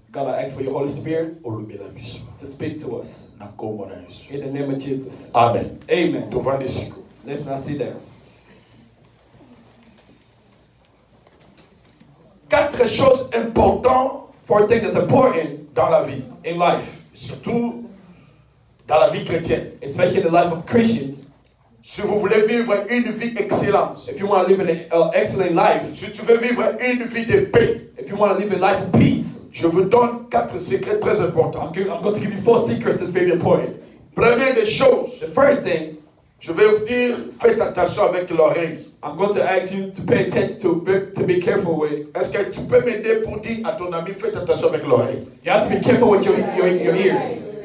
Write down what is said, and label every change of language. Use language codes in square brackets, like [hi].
[en] God, I ask for your Holy Spirit [ln] olobela biso. [en] to speak to us. [ln] Na kombo na Yesu. [en] In the name of Jesus. Amen. Amen. [fr] Devant les siko. [en] Let's not sit down. [fr] 4 choses importantes [en] 4 things that's important [fr] dans la vie, [en] in life, [fr] surtout dans la vie chrétienne. [en] especially in the life of Christians. [fr] Si vous voulez vivre une vie excellente, [en] If you want to live an excellent life, [fr] si tu veux vivre une vie de paix, [en] if you want to live a life of peace, [fr] je vous donne 4 secrets très importants. [en] I'm going to give you 4 secrets that's very important. [fr] Première des choses, [en] The first thing, [fr] je vais vous dire, faites attention avec l'oreille. [en] I'm going to ask you to pay attention to be careful with. [fr] Est-ce que tu peux m'aider pour dire à ton ami, faites attention avec l'oreille? [en] You have to be careful with your ears.